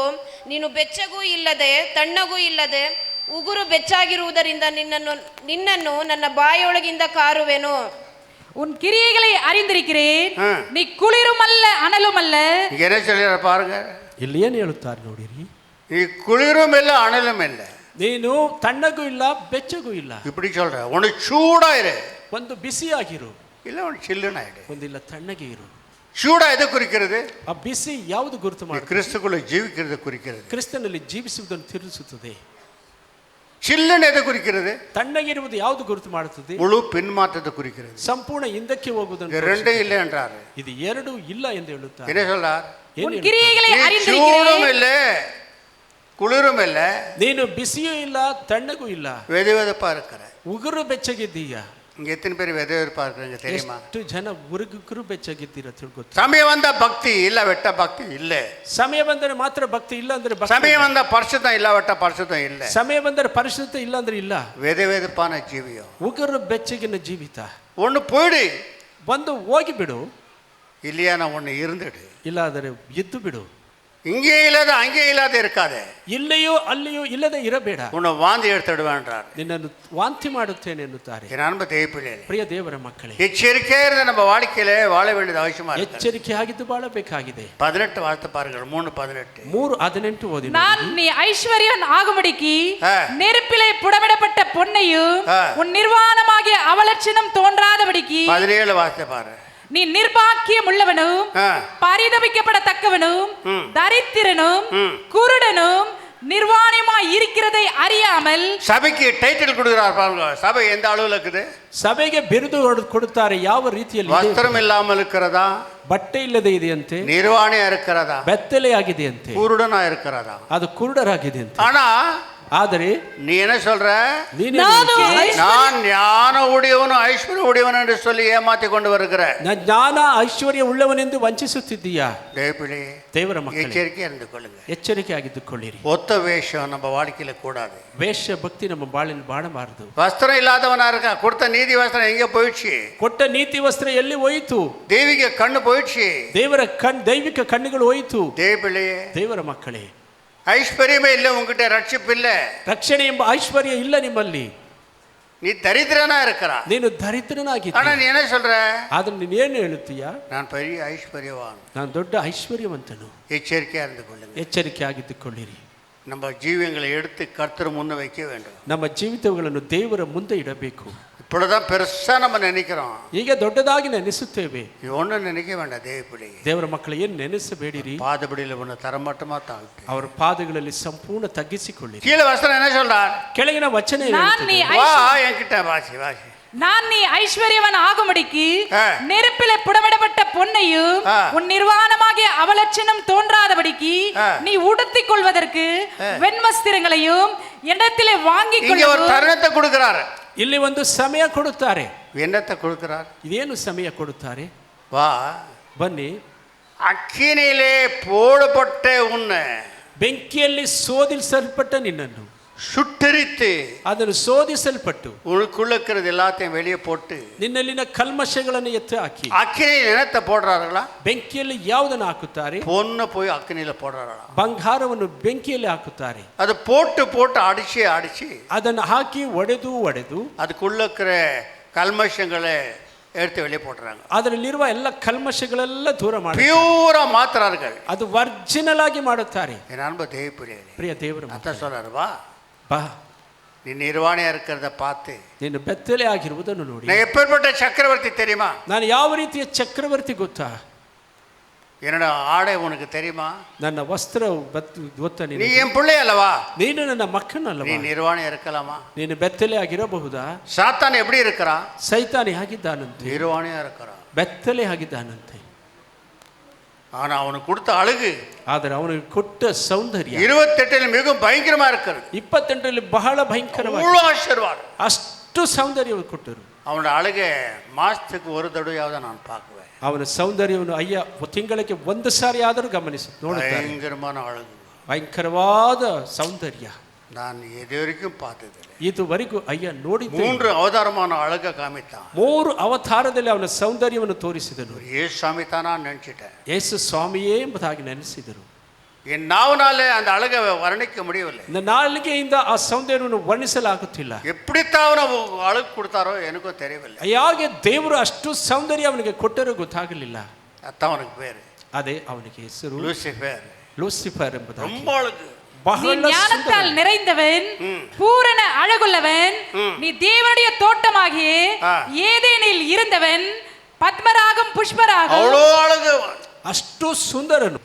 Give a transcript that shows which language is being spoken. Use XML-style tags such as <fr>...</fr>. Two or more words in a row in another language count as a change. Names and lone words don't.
<kn>ನೀನು ಬೆಚ್ಚಗೂ ಇಲ್ಲದೆ ತಣ್ಣಗೂ ಇಲ್ಲದೆ ಉಗುರು ಬೆಚ್ಚಾಗಿರುವುದರಿಂದ ನಿನ್ನನ್ನು ನನ್ನ ಬಾಯೊಳಗಿಂದ ಕಾರುವೆನು.</kn> <ta>உன் கிரியைகளை அறிந்திருக்கிறேன். ஆ. நீ குளிரும் அல்ல அனலும் அல்ல. இங்க என்ன சொல்லிடுற பாருங்க,</ta> <kn>ಇಲ್ಲಿ ಏನು ಹೇಳುತ್ತಾರೆ ನೋಡಿರಿ,</kn> <ta>நீ குளிரும் இல்லை அனலும் இல்லை.</ta> <kn>ನೀನು ತಣ್ಣಗೂ ಇಲ್ಲ ಬೆಚ್ಚಗೂ ಇಲ್ಲ,</kn> <ta>இப்படி சொல்ற. உனக்கு சூடா இரு,</ta> <kn>ಒಂದು ಬಿಸಿಯಾಗಿರು,</kn> <ta>இல்லை உனக்கு சில்லுன்னு ஆயிடு.</ta> <kn>ಒಂದಿಲ್ಲ ತಣ್ಣಗೆ ಇರು.</kn> <ta>சூடா எதை குறிக்கிறது?</ta> <kn>ಆ ಬಿಸಿ ಯಾವುದು ಗುರುತು</kn> <ta>நீ</ta> <kn>ಮಾಡಿ</kn> <ta>கிறிஸ்துக்குள்ள ஜீவிக்கிறது குறிக்கிறது.</ta> <kn>ಕ್ರಿಸ್ತನಲ್ಲಿ ಜೀವಿಸುವುದನ್ನು ತಿಳಿಸುತ್ತದೆ.</kn> <ta>சில்லுன்னு எதை குறிக்கிறது?</ta> <kn>ತಣ್ಣಗಿರುವುದು ಯಾವುದು ಗುರುತು ಮಾಡುತ್ತದೆ?</kn> <ta>முழு பின்மாற்றத்தை குறிக்கிறது.</ta> <kn>ಸಂಪೂರ್ಣ ಹಿಂದಕ್ಕೆ ಹೋಗುವುದನ್ನು</kn> <ta>இது ரெண்டும் இல்லை என்றாரு.</ta> <kn>ಇದು ಎರಡು ಇಲ್ಲ ಎಂದು ಹೇಳುತ್ತಾರೆ.</kn> <ta>என்ன சொல்றார்?</ta> <kn>ಏನು</kn> <ta>உன்</ta> <kn>ಹೇಳುತ್ತಾರೆ?</kn> <ta>கிரியைகளை நீ அறிந்திருக்கிறேன். சூடும் இல்லை குளிரும் இல்லை,</ta> <kn>ನೀನು ಬಿಸಿಯೂ ಇಲ್ಲ ತಣ್ಣಗೂ ಇಲ್ಲ,</kn> <ta>வெது வெதுப்பா இருக்கிற.</ta> <kn>ಉಗುರು ಬೆಚ್ಚಗಿದ್ದೀಯ.</kn> <ta>இங்க எத்தனை பேர் வெது வெதுப்பா இருக்கிறீங்க தெரியுமா?</ta> <kn>ಎಷ್ಟು ಜನ ಉಗುರು ಬೆಚ್ಚಗಿದ್ದೀರ ತಿಳ್ಕೊತ.</kn> <ta>சமயம் வந்த பக்தி இல்ல வெட்ட பக்தி இல்ல.</ta> <kn>ಸಮಯ ಬಂದರೆ ಮಾತ್ರ ಭಕ್ತಿ, ಇಲ್ಲ ಅಂದ್ರೆ ಭಕ್ತಿ</kn> <ta>சமயம்</ta> <kn>ಇಲ್ಲ.</kn> <ta>வந்த பரிசுத்தம் இல்ல வெட்ட பரிசுத்தம் இல்ல.</ta> <kn>ಸಮಯ ಬಂದರೆ ಪರಿಶುದ್ಧ, ಇಲ್ಲ ಅಂದ್ರೆ ಇಲ್ಲ.</kn> <ta>வெது வெதுப்பான ஜீவியம்.</ta> <kn>ಉಗುರು ಬೆಚ್ಚಗಿನ ಜೀವಿತ.</kn> <ta>ஒன்று போயிடு,</ta> <kn>ಒಂದು ಹೋಗಿ ಬಿಡು,</kn> <ta>இல்லையா நான் ஒன்று இருந்துடு.</ta> <kn>ಇಲ್ಲ ಆದರೆ ಇದ್ದು ಬಿಡು.</kn> <ta>இங்கே இல்லாத அங்கே இல்லாத இருக்காதே.</ta> <kn>ಇಲ್ಲಿಯೂ ಅಲ್ಲಿಯೂ ಇಲ್ಲದೆ ಇರಬೇಡ.</kn> <ta>உன்னை வாந்தி எடுத்துடுவேன்றார்.</ta> <kn>ನಿನ್ನನ್ನು ವಾಂತಿ ಮಾಡುತ್ತೇನೆ ಎನ್ನುತ್ತಾರೆ.</kn> <ta>என் அன்பு தேய்ப்பிள்ளை,</ta> <kn>ಪ್ರಿಯ ದೇವರ ಮಕ್ಕಳೇ,</kn> <ta>எச்சரிக்கையா இருந்த நம்ம வாழ்க்கையில வாழ வேண்டியது அவசியமா இருக்கு.</ta> <kn>ಎಚ್ಚರಿಕೆಯಾಗಿದ್ದು ಬಾಳಬೇಕಾಗಿದೆ.</kn> <ta>18 வார்த்தை பாருங்கள், 3:18.</ta> <kn>3:18 ಓದಿ.</kn> <ta>நான் நீ ஐஸ்வர்யன் ஆகும்படிக்கு ஆ. நெருப்பிலே புடமிடப்பட்ட பொன்னையும் ஆ. உன் நிர்வாணமாகிய அவலட்சணம் தோன்றாதபடிக்கு 17 வார்த்தை பாரு. நீ நிர்பாக்கியம் உள்ளவனும் ஆ. பரிதபிக்கப்படத்தக்கவனும் ம். தரித்திரனும் ம். குருடனும் நிர்வாணமாய் இருக்கிறதை அறியாமல். சபைக்கு டைட்டில் கொடுக்கிறார் பாருங்க. சபை எந்த அளவுல இருக்குது?</ta> <kn>ಸಭೆಗೆ ಬಿರುದು ಕೊಡುತ್ತಾರೆ ಯಾವ ರೀತಿಯಲ್ಲಿ ಇದೆ?</kn> <ta>வஸ்திரம் இல்லாமல் இருக்கிறதா?</ta> <kn>ಬಟ್ಟೆ ಇಲ್ಲದೆ ಇದೆಯಂತೆ,</kn> <ta>நிர்வாணியா இருக்கிறதா?</ta> <kn>ಬೆತ್ತಲೆ ಆಗಿದೆಯಂತೆ,</kn> <ta>குருடனா இருக்கிறதா?</ta> <kn>ಅದು ಕುರುಡರಾಗಿದೆ ಅಂತೆ.</kn> <ta>ஆனா</ta> <kn>ಆದರೆ</kn> <ta>நீ என்ன சொல்ற?</ta> <kn>ನೀನು</kn> <ta>நான் ஞான உடையவனும் ஐஸ்வர்ய உடையவன் என்று சொல்லி ஏமாத்தி கொண்டு வருகிற</ta> <kn>ಜ್ಞಾನ ಐಶ್ವರ್ಯ ಉಳ್ಳವನೆಂದು ವಂಚಿಸುತ್ತಿದ್ದೀಯಾ?</kn> <ta>தேவப்பிள்ளை,</ta> <kn>ದೇವರ ಮಕ್ಕಳೇ,</kn> <ta>எச்சரிக்கையா இருந்து கொள்ளுங்க.</ta> <kn>ಎಚ್ಚರಿಕೆ ಆಗಿದ್ದುಕೊಳ್ಳಿರಿ.</kn> <ta>ஒத்த வேஷம் நம்ம வாழ்க்கையில கூடாது.</ta> <kn>ವೇಶ್ಯ ಭಕ್ತಿ ನಮ್ಮ ಬಾಳಿನ ಬಾಳಬಾರದು.</kn> <ta>வஸ்திரம் இல்லாதவனா இருக்கா, கொடுத்த நீதி வஸ்திரம் எங்க போயிடுச்சு?</ta> <kn>ಕೊಟ್ಟ ನೀತಿ ವಸ್ತ್ರ ಎಲ್ಲಿ ಹೋಯಿತು?</kn> <ta>தெய்வீக கண்ணு போயிடுச்சு.</ta> <kn>ದೈವಿಕ ಕಣ್ಣುಗಳು ಹೋಯಿತು.</kn> <ta>தேவப்பிள்ளை,</ta> <kn>ದೇವರ ಮಕ್ಕಳೇ,</kn> <ta>ஐஸ்வர்யமே இல்லை உங்ககிட்ட, ரட்சிப்பு இல்லை,</ta> <kn>ರಕ್ಷಣೆ ಎಂಬ ಐಶ್ವರ್ಯ ಇಲ್ಲ ನಿಮ್ಮಲ್ಲಿ.</kn> <ta>நீ தரித்திரனா இருக்கிறா.</ta> <kn>ನೀನು ದರಿದ್ರನಾಗಿದ್ದೀಯ.</kn> <ta>ஆனா நீ என்ன சொல்ற?</ta> <kn>ಆದ್ರೆ ನೀನೇನು ಹೇಳುತ್ತೀಯಾ?</kn> <ta>நான் பெரிய ஐஸ்வர்யவான்.</ta> <kn>ನಾನು ದೊಡ್ಡ ಐಶ್ವರ್ಯವಂತನು.</kn> <ta>எச்சரிக்கையா இருந்து கொள்ளுங்க.</ta> <kn>ಎಚ್ಚರಿಕೆ ಆಗಿದ್ದುಕೊಳ್ಳಿರಿ.</kn> <ta>நம்ம ஜீவியங்களை எடுத்து கர்த்தர் முன்ன வைக்க வேண்டும்.</ta> <kn>ನಮ್ಮ ಜೀವಿತಗಳನ್ನು ದೇವರ ಮುಂದೆ ಇಡಬೇಕು.</kn> <ta>இப்பொழுதுதான் பெருசா நம்ம நினைக்கிறோம்.</ta> <kn>ಈಗ ದೊಡ್ಡದಾಗಿ ನೆನೆಸುತ್ತೇವೆ.</kn> <ta>இது ஒன்றும் நினைக்க வேண்டாம். தேவப்பிள்ளை,</ta> <kn>ದೇವರ ಮಕ್ಕಳು ಏನು ನೆನೆಸಬೇಡಿರಿ.</kn> <ta>பாதபடியில் ஒன்று தரமட்டமா தாழ்த்து</ta> <kn>ಅವರ ಪಾದಗಳಲ್ಲಿ ಸಂಪೂರ್ಣ ತಗ್ಗಿಸಿಕೊಳ್ಳಿರಿ.</kn> <ta>கீழே வசனம் என்ன சொல்றார்?</ta> <kn>ಕೆಳಗಿನ ವಚನ ಏನು</kn> <ta>நான் நீ</ta> <kn>ಹೇಳುತ್ತದೆ?</kn> <ta>வா என்கிட்ட வாசி வாசி. நான் நீ ஐஸ்வர்யவன் ஆகும்படிக்கு ஆ. நெருப்பிலே புடமிடப்பட்ட பொன்னையும் ஆ. உன் நிர்வாணமாகிய அவலட்சணம் தோன்றாதபடிக்கு ஆ. நீ உடுத்திக் கொள்வதற்கு வெண்வஸ்திரங்களையும் இடத்திலே வாங்கிக் இங்க ஒரு கொள்ளவும். தருணத்தை கொடுக்கிறாரு.</ta> <kn>ಇಲ್ಲಿ ಒಂದು ಸಮಯ ಕೊಡುತ್ತಾರೆ.</kn> <ta>என்னத்தை கொடுக்கிறார்?</ta> <kn>ಇದೇನು ಸಮಯ ಕೊಡುತ್ತಾರೆ?</kn> <ta>வா,</ta> <kn>ಬನ್ನಿ,</kn> <ta>அக்கினியிலே போடப்பட்ட உன்னை</ta> <kn>ಬೆಂಕಿಯಲ್ಲಿ ಶೋಧಿಸಲ್ಪಟ್ಟ ನಿನ್ನನ್ನು,</kn> <ta>சுட்டரித்து</ta> <kn>ಅದನ್ನು ಶೋಧಿಸಲ್ಪಟ್ಟು</kn> <ta>உனக்குள்ள இருக்கிறது எல்லாத்தையும் வெளியே போட்டு</ta> <kn>ನಿನ್ನಲ್ಲಿನ ಕಲ್ಮಶಗಳನ್ನು ಎತ್ತಿ ಹಾಕಿ.</kn> <ta>அக்கினியில் என்னத்தை போடுறார்களா?</ta> <kn>ಬೆಂಕಿಯಲ್ಲಿ ಯಾವುದನ್ನು ಹಾಕುತ್ತಾರೆ?</kn> <ta>பொண்ணு போய் அக்கினியில போடுறாங்களா?</ta> <kn>ಬಂಗಾರವನ್ನು ಬೆಂಕಿಯಲ್ಲಿ ಹಾಕುತ್ತಾರೆ.</kn> <ta>அது போட்டு போட்டு அடிச்சு அடிச்சு</ta> <kn>ಅದನ್ನು ಹಾಕಿ ಒಡೆದು</kn> <ta>அதுக்குள்ள இருக்கிற கல்மஷங்களை எடுத்து வெளியே போடுறாங்க.</ta> <kn>ಅದರಲ್ಲಿರುವ ಎಲ್ಲ ಕಲ್ಮಶಗಳೆಲ್ಲ ದೂರ ಮಾಡಿ</kn> <ta>பியூரா மாத்துறார்கள்.</ta> <kn>ಅದು ಒರಿಜಿನಲ್ ಆಗಿ ಮಾಡುತ್ತಾರೆ.</kn> <ta>என் அன்பு தேவப்பிள்ளை,</ta> <kn>ಪ್ರಿಯ ದೇವರ</kn> <ta>அத்த</ta> <kn>ಮಕ್ಕಳೇ,</kn> <ta>சொல்றாரு, வா</ta> <kn>ಬಾ,</kn> <ta>நீ நிர்வாணியா இருக்கிறத பார்த்து.</ta> <kn>ನೀನು ಬೆತ್ತಲೆ ಆಗಿರುವುದನ್ನು ನೋಡಿ.</kn> <ta>நான் எப்பேற்பட்ட சக்கரவர்த்தி தெரியுமா?</ta> <kn>ನಾನು ಯಾವ ರೀತಿಯ ಚಕ್ರವರ್ತಿ ಗೊತ್ತಾ?</kn> <ta>என்னோட ஆடை உனக்கு தெரியுமா?</ta> <kn>ನನ್ನ ವಸ್ತ್ರ ಗೊತ್ತಾ?</kn> <ta>நீ</ta> <kn>ನೀನು</kn> <ta>என் பிள்ளை அல்லவா?</ta> <kn>ನೀನು ನನ್ನ</kn> <ta>நீ</ta> <kn>ಮಕ್ಕನಲ್ಲವಾ?</kn> <ta>நிர்வாணியா இருக்கலாமா?</ta> <kn>ನೀನು ಬೆತ್ತಲೆ ಆಗಿರಬಹುದಾ?</kn> <ta>சாத்தான் எப்படி இருக்கிறான்?</ta> <kn>ಸೈತಾನಿ ಆಗಿದ್ದಾನಂತೆ,</kn> <ta>நிர்வாணியா இருக்கிறான்.</ta> <kn>ಬೆತ್ತಲೆ ಆಗಿದ್ದಾನಂತೆ.</kn> <ta>ஆனா அவனுக்கு கொடுத்த அழகு,</ta> <kn>ಆದರೆ ಅವನಿಗೆ ಕೊಟ್ಟ ಸೌಂದರ್ಯ</kn> <ta>28 மிகவும் பயங்கரமா இருக்கிறது.</ta> <kn>28ರಲ್ಲಿ ಬಹಳ ಭಯಂಕರವಾಗಿ,</kn> <ta>அவ்வளோ ஆசீர்வாதம்.</ta> <kn>ಅಷ್ಟು ಸೌಂದರ್ಯ ಕೊಟ್ಟರು.</kn> <ta>அவனோட அழகை மாசத்துக்கு ஒரு தடவையாவது நான் பார்க்குவேன்.</ta> <kn>ಅವನ ಸೌಂದರ್ಯವನ್ನು ತಿಂಗಳಿಗೆ ಒಂದು ಸಾರಿ ಆದರೂ ಗಮನಿಸಿ ನೋಡುತ್ತಾರೆ.</kn> <ta>பயங்கரமான அழகு.</ta> <kn>ಭಯಂಕರವಾದ ಸೌಂದರ್ಯ.</kn> <ta>நான் இதுவரைக்கும் பார்த்ததில்லை.</ta> <kn>ಇದುವರೆಗೂ ಅಯ್ಯ ನೋಡಿದ್ದೆ.</kn> <ta>3 ಅವತಾರமான அழக காமித்தான்.</ta> <kn>3 ಅವತಾರದಲ್ಲಿ ಅವನ ಸೌಂದರ್ಯವನ್ನು ತೋರಿಸಿದನು.</kn> <ta>ஏசு சாமி தானா நினைச்சிட்டேன்.</ta> <kn>ಯೇಸು ಸ್ವಾಮಿಯೇ ಎಂಬುದಾಗಿ ನೆನೆಸಿದರು.</kn> <ta>என் நாவனாலே அந்த அழகை வர்ணிக்க முடியவில்லை.</ta> <kn>இந்த நாளிಗೆಯಿಂದ ಆ ಸೌಂದರ್ಯವನ್ನು ವರ್ಣಿಸಲಾಗುತ್ತಿಲ್ಲ.</kn> <ta>எப்படித்தான் அவன அழகு கொடுத்தாரோ எனக்கும் தெரியவில்லை.</ta> <kn>ಯಾಕೆ ದೇವರು ಅಷ್ಟು ಸೌಂದರ್ಯ ಅವನಿಗೆ ಕೊಟ್ಟರೂ ಗೊತ್ತಾಗಲಿಲ್ಲ.</kn> <ta>அதான் அவனுக்கு பேரு.</ta> <kn>ಅದೇ ಅವನಿಗೆ ಹೆಸರು</kn> <ta>லூசிஃபர்.</ta> <kn>ಲೂಸಿಫರ್ ಎಂಬುದಾಗಿ.</kn> <ta>ரொம்ப அழகு. நீ ஞானத்தால் நிறைந்தவன், பூரண அழகுள்ளவன், நீ தேவனுடைய தோட்டமாகிய ஏதேனில் இருந்தவன், பத்மராகம் புஷ்பராகம். அவ்வளோ அழகு.</ta> <kn>ಅಷ್ಟು ಸುಂದರನು.</kn>